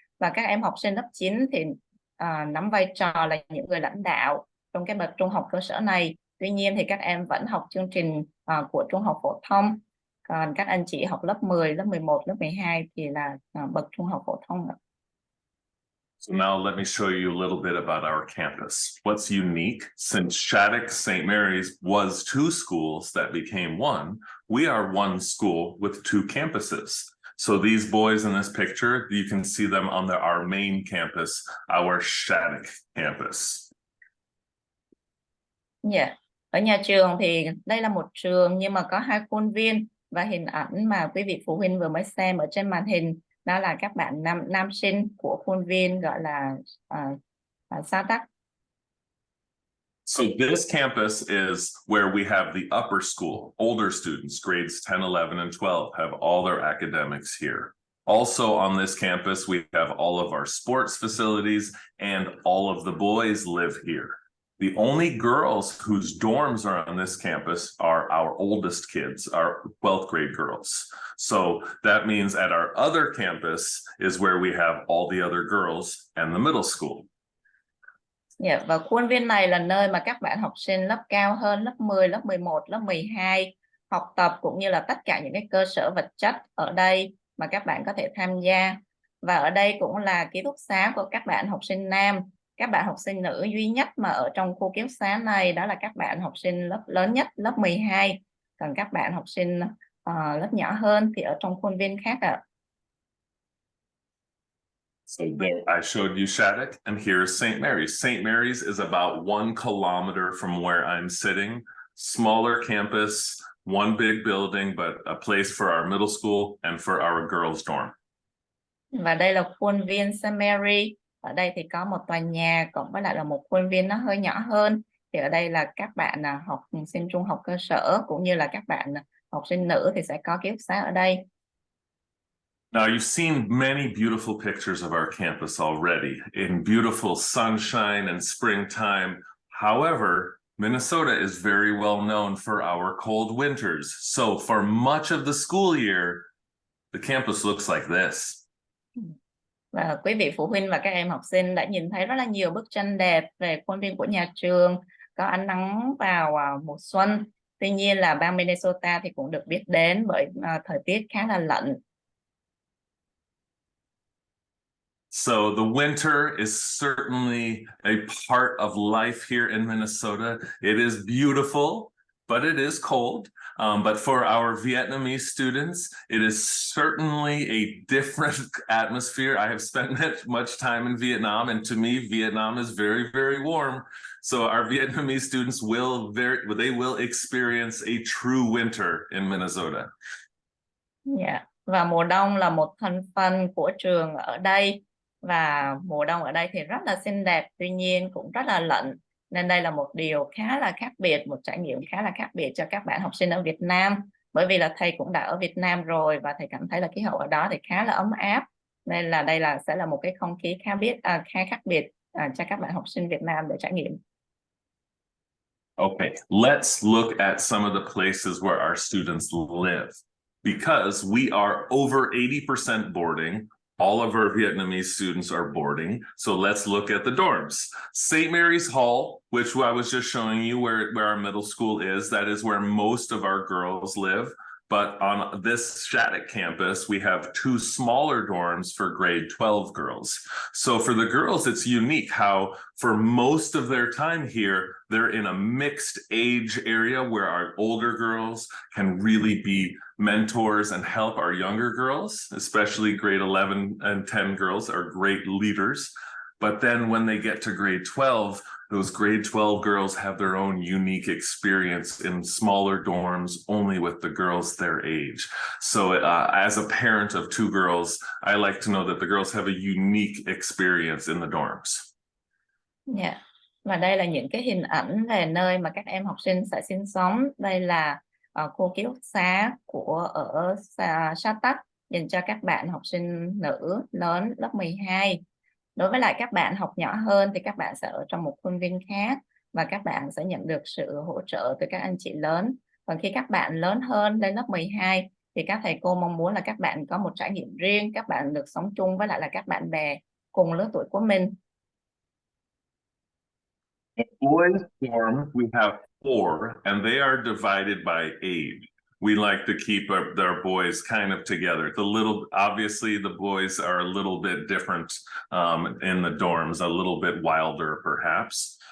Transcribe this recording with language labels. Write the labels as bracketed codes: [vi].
[vi] Và các em học sinh lớp 9 thì nắm vai trò là những người lãnh đạo trong cái bậc trung học cơ sở này. Tuy nhiên thì các em vẫn học chương trình của trung học phổ thông. Còn các anh chị học lớp 10, lớp 11, lớp 12 thì là bậc trung học phổ thông. [en] So now let me show you a little bit about our campus. What's unique, since Shattuck-St. Mary's was 2 schools that became one, we are one school with 2 campuses. So these boys in this picture, you can see them on our main campus, our Shattuck campus. Yeah. [vi] Ở nhà trường thì đây là một trường nhưng mà có 2 khuôn viên, và hình ảnh mà quý vị phụ huynh vừa mới xem ở trên màn hình đó là các bạn nam sinh của khuôn viên gọi là Shattuck. [en] So this campus is where we have the upper school. Older students, grades 10, 11, and 12, have all their academics here. Also on this campus, we have all of our sports facilities, and all of the boys live here. The only girls whose dorms are on this campus are our oldest kids, our 12th grade girls. So that means at our other campus is where we have all the other girls and the middle school. [vi] Yeah, và khuôn viên này là nơi mà các bạn học sinh lớp cao hơn, lớp 10, lớp 11, lớp 12 học tập, cũng như là tất cả những cái cơ sở vật chất ở đây mà các bạn có thể tham gia. Và ở đây cũng là ký túc xá của các bạn học sinh nam. Các bạn học sinh nữ duy nhất mà ở trong khu ký túc xá này đó là các bạn học sinh lớp lớn nhất, lớp 12. Còn các bạn học sinh lớp nhỏ hơn thì ở trong khuôn viên khác ạ. [en] So there I showed you Shattuck, and here's St. Mary's. St. Mary's is about 1 kilometer from where I'm sitting. Smaller campus, one big building, but a place for our middle school and for our girls' dorm. [vi] Và đây là khuôn viên St. Mary. Ở đây thì có một tòa nhà cộng với lại là một khuôn viên nó hơi nhỏ hơn. thì ở đây là các bạn học sinh trung học cơ sở cũng như là các bạn học sinh nữ thì sẽ có ký túc xá ở đây. [en] Now, you've seen many beautiful pictures of our campus already in beautiful sunshine and springtime. However, Minnesota is very well known for our cold winters. So for much of the school year, the campus looks like this. [vi] Và quý vị phụ huynh và các em học sinh đã nhìn thấy rất là nhiều bức tranh đẹp về khuôn viên của nhà trường, có ánh nắng vào mùa xuân. Tuy nhiên là bang Minnesota thì cũng được biết đến bởi thời tiết khá là lạnh. [en] So the winter is certainly a part of life here in Minnesota. It is beautiful, but it is cold. But for our Vietnamese students, it is certainly a different atmosphere. I have spent much time in Vietnam, and to me, Vietnam is very, very warm. So our Vietnamese students will experience a true winter in Minnesota. Yeah. [vi] Và mùa đông là một thành phần của trường ở đây. Và mùa đông ở đây thì rất là xinh đẹp, tuy nhiên cũng rất là lạnh. Nên đây là một điều khá là khác biệt, một trải nghiệm khá là khác biệt cho các bạn học sinh ở Việt Nam. Bởi vì là thầy cũng đã ở Việt Nam rồi và thầy cảm thấy là khí hậu ở đó thì khá là ấm áp. Nên là đây sẽ là một cái không khí khá khác biệt cho các bạn học sinh Việt Nam để trải nghiệm. [en] Okay, let's look at some of the places where our students live. Because we are over 80% boarding, all of our Vietnamese students are boarding. So let's look at the dorms. St. Mary's Hall, which I was just showing you where our middle school is, that is where most of our girls live. But on this Shattuck campus, we have 2 smaller dorms for grade 12 girls. So for the girls, it's unique how for most of their time here, they're in a mixed age area where our older girls can really be mentors and help our younger girls, especially grade 11 and 10 girls are great leaders. But then when they get to grade 12, those grade 12 girls have their own unique experience in smaller dorms, only with the girls their age. So as a parent of 2 girls, I like to know that the girls have a unique experience in the dorms. Yeah. [vi] Và đây là những cái hình ảnh về nơi mà các em học sinh sẽ sinh sống. Đây là khu ký túc xá ở Shattuck dành cho các bạn học sinh nữ lớn lớp 12. Đối với lại các bạn học nhỏ hơn thì các bạn sẽ ở trong một khuôn viên khác và các bạn sẽ nhận được sự hỗ trợ từ các anh chị lớn. Còn khi các bạn lớn hơn lên lớp 12 thì các thầy cô mong muốn là các bạn có một trải nghiệm riêng, các bạn được sống chung với lại là các bạn bè cùng lứa tuổi của mình. [en] Boys dorm, we have 4, and they are divided by age. We like to keep their boys kind of together. Obviously, the boys are a little bit different in the dorms, a little bit wilder, perhaps.